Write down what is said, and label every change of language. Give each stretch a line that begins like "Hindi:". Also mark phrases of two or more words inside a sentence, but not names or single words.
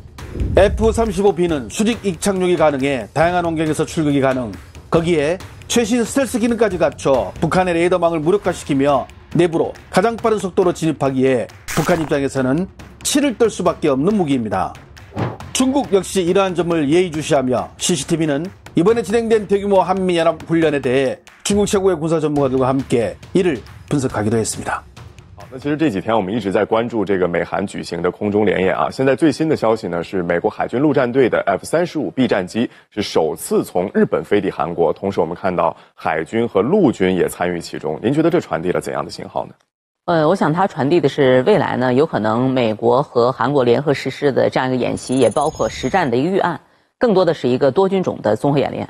Korean: F-35B는 수직 이착륙이 가능해 다양한 환경에서 출격이 가능, 거기에 최신 스텔스 기능까지 갖춰 북한의 레이더망을 무력화시키며 내부로 가장 빠른 속도로 진입하기에 북한 입장에서는 치를 떨 수밖에 없는 무기입니다. 중국 역시 이러한 점을 예의주시하며 CCTV는 이번에 진행된 대규모 한미연합훈련에 대해 중국 최고의 군사 전문가들과 함께 이를 분석하기도 했습니다.
Chinese: 那其实这几天我们一直在关注这个美韩举行的空中联演啊。现在最新的消息呢是美国海军陆战队的 F-35B 战机是首次从日本飞抵韩国，同时我们看到海军和陆军也参与其中。您觉得这传递了怎样的信号呢？我想它传递的是未来呢，有可能美国和韩国联合实施的这样一个演习，也包括实战的一个预案，更多的是一个多军种的综合演练。